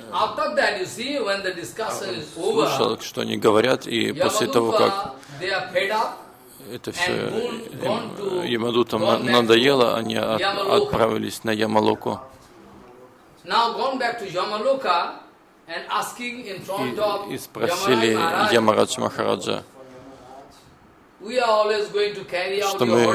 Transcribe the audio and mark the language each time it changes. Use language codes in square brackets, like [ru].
[en] after that, you see, when the discussion is over, [ru] слушал, что они говорят, и после того, как [en] they are fed up, [ru] это все Ямадутам надоело, они отправились на Ямалоку. [en] Now going back to Yamaloka and asking in front of [ru] Yamaradж Махараджа, [en] we are always going to carry out your order.